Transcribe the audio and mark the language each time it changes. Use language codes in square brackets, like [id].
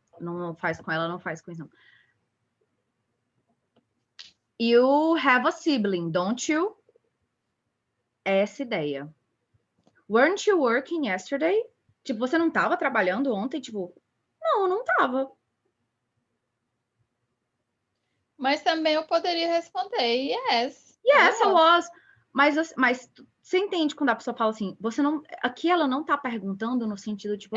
[pt] Não faz com ela, não faz com isso, não. [en] You have a sibling, don't you? [pt] Essa ideia. [en] Weren't you working yesterday? [pt] Tipo, você não tava trabalhando ontem? Tipo, não tava. Mas também eu poderia responder, yes. [en] Yes, I was. [pt] Mas você entende quando a pessoa fala assim, você não... Aqui ela não tá perguntando no sentido, tipo